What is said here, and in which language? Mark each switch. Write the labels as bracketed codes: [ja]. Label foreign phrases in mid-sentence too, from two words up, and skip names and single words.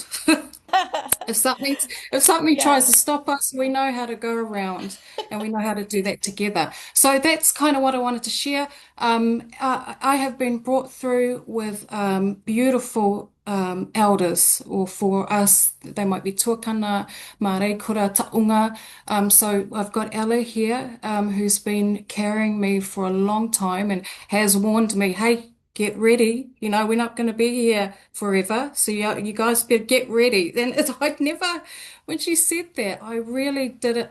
[en] If something tries to stop us, we know how to go around and we know how to do that together. So that's kind of what I wanted to share. I have been brought through with beautiful elders, or for us, they might be [mi] tuakana, mareikura, taunga. [en] So I've got Ella here, who's been carrying me for a long time and has warned me, hey, get ready. We're not going to be here forever. So you guys better get ready. And when she said that, I really did it.